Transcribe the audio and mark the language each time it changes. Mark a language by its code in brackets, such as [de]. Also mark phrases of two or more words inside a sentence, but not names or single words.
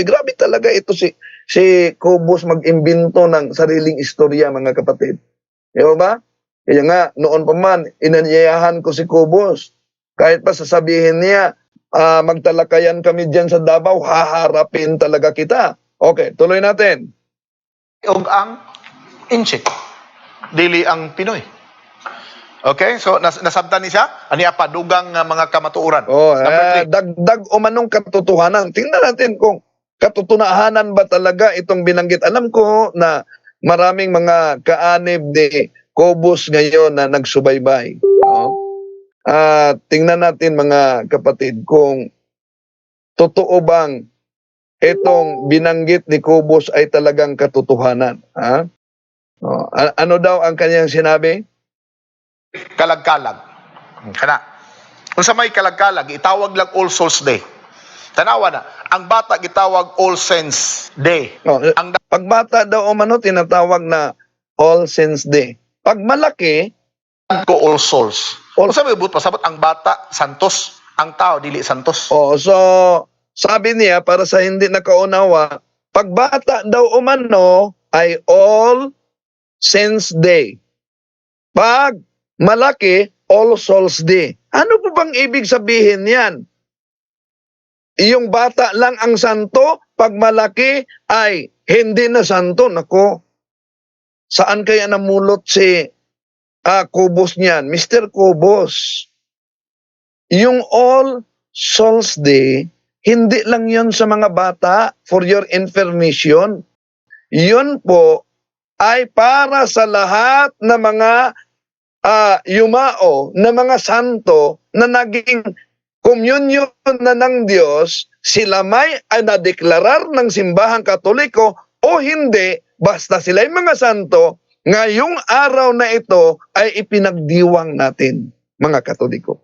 [tl] Grabe talaga ito si Kubos mag-imbento ng sariling istorya, mga kapatid. Di ba? Kaya nga, noon pa man, inanyayahan ko si Kubos. Kahit pa sasabihin niya, magtalakayan kami dyan sa Davao, haharapin talaga kita. Okay, tuloy natin. [ceb] Og ang inchik. Dili ang Pinoy. Okay, so nasabtan ni siya, ani apa dugang mga kamatuoran. [tl] Number 3. Dagdag umanong katotohanan. Tingnan natin kung katotohanan ba talaga itong binanggit. Alam ko na maraming mga kaanib ni Kubos ngayon na nagsubaybay. Tingnan natin mga kapatid kung totoo bang itong binanggit ni Kubos ay talagang katotohanan. Ano daw ang kanyang sinabi? [ceb] Kalag-kalag. Kana. Kung sa may kalag-kalag, itawag lang All Souls Day. Tanawa na, ang bata gitawag All Saints Day. Ang [tl] Pagbata daw umano tinatawag na All Saints Day. Pag malaki, ko All Souls. [ceb] Kung sa may but pasabot ang bata santos, ang tao dili santos. [tl] so sabi niya para sa hindi nakaunawa, pagbata daw umano ay All Saints Day. Pag malaki, All Souls Day. Ano po bang ibig sabihin yan? Yung bata lang ang santo, pag malaki ay hindi na santo. Nako, saan kaya namulot si Kubos niyan? Mr. Kubos, yung All Souls Day, hindi lang yon sa mga bata, [en] for your information. [tl] Yun po ay para sa lahat na mga yumao na mga santo na naging communion na ng Diyos, sila may nadeklarar ng simbahang Katoliko o hindi, basta sila ay mga santo, ngayong araw na ito ay ipinagdiwang natin, mga Katoliko.